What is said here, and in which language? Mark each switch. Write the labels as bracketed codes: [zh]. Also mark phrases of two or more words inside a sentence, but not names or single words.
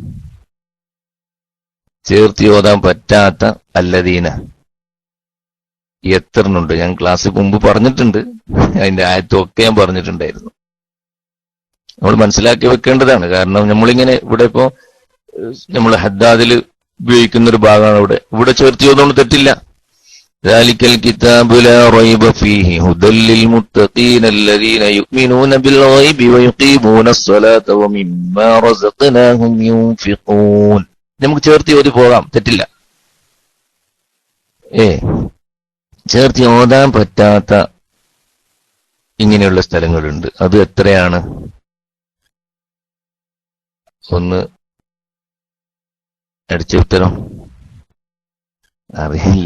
[ml] ചേർത്തി ഓതാൻ പറ്റാത്ത അല്ലദീന എത്രണ്ണുണ്ട്? ഞാൻ ക്ലാസ്സിൽ മുമ്പ് പറഞ്ഞിട്ടുണ്ട്, അതിന്റെ ആയത്തൊക്കെ ഞാൻ പറഞ്ഞിട്ടുണ്ടായിരുന്നു. നമ്മൾ മനസ്സിലാക്കി വെക്കേണ്ടതാണ്. കാരണം നമ്മളിങ്ങനെ ഇവിടെ ഇപ്പോ നമ്മൾ ഹദ്ദാദിൽ ഉപയോഗിക്കുന്ന ഒരു ഭാഗമാണ് ഇവിടെ ചേർത്തി ഓതുകൊണ്ട് തെറ്റില്ല. [ar] ذلك الكتاب لا ريب فيه هدى للمتقين الذين يؤمنون بالغيب ويقيمون الصلاة ومما رزقناهم ينفقون. [ml] നമുക്ക് ചേർത്തി ഓതി പോകാം, തെറ്റില്ല. ചേർത്തി ഓതാൻ പറ്റാത്ത ഇങ്ങനെയുള്ള സ്ഥലങ്ങളുണ്ട്. അത് എത്രയാണ്? ഒന്ന് അടിച്ച ഉത്തരം അറിയില്ല.